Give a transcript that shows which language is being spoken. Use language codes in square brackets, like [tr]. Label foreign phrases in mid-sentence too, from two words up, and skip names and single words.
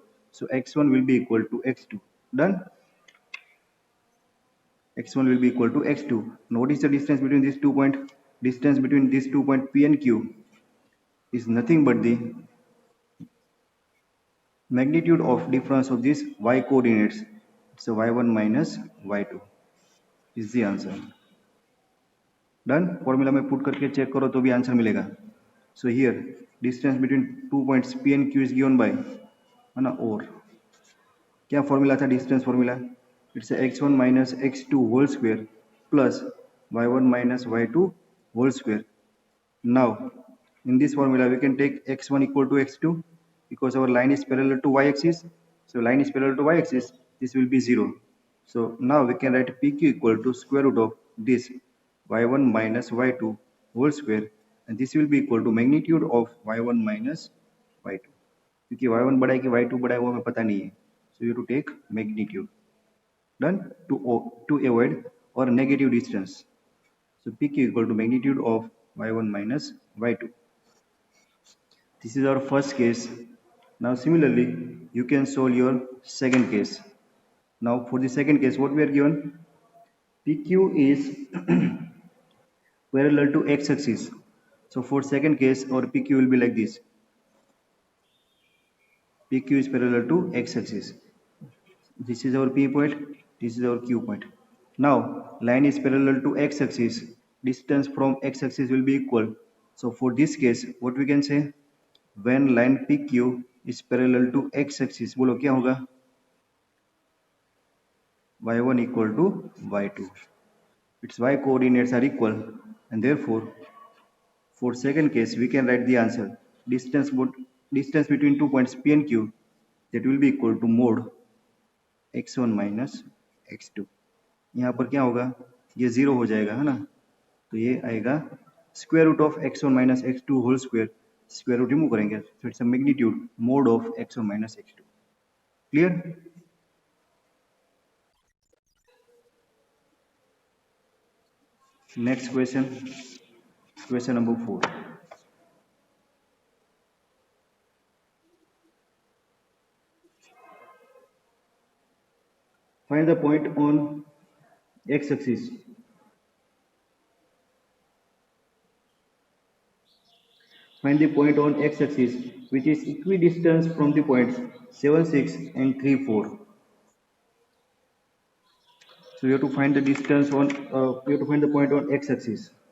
[en] So x1 will be equal to x2. Done. X1 will be equal to x2. Now what is the distance between these 2 points? Distance between these 2 points P and Q is nothing but the magnitude of difference of these y coordinates. So y1 minus y2 is the answer. Done. Formula [hi] में put करके check करो तो भी answer मिलेगा. [en] So here distance between 2 points P and Q is given by, [hi] है ना, और क्या formula था [en] distance formula? It's x1 minus x2 whole square plus y1 minus y2 whole square. Now in this formula we can take x1 equal to x2 because our line is parallel to y-axis. So line is parallel to y-axis, this will be 0. So now we can write PQ equal to square root of this y1 minus y2 whole square, and this will be equal to magnitude of y1 minus y2. [hi] क्योंकि y1 बड़ा है कि y2 बड़ा है वो हमें पता नहीं है. [en] So you have to take magnitude. Done. To avoid or negative distance. So PQ equal to magnitude of y1 minus y2. This is our first case. Now similarly, you can solve your second case. Now for the second case, what we are given? PQ is parallel to x-axis. So for second case, our PQ will be like this. PQ is parallel to x-axis. This is our P point, this is our Q point. Now line is parallel to x-axis. Distance from x-axis will be equal. So for this case, what we can say? When line PQ is parallel to x-axis, [hi] बोलो क्या होगा? [en] y1 equal to y2. Its y coordinates are equal, and therefore for second case we can write the answer. Distance between 2 points P and Q, that will be equal to mod x1 minus x2. [hi] यहाँ पर क्या होगा, ये 0 हो जाएगा, है ना। तो ये आएगा [en] square root of x1 minus x2 whole square, square root remove [hi] करेंगे तो [en] its magnitude mod of x1 minus x2. क्लियर। next question, question number 4. find the point on x axis. Find the point on x-axis which is equidistant from the points 7, 6 and 3, 4. So you have to find the distance on, you have to find the point on x-axis.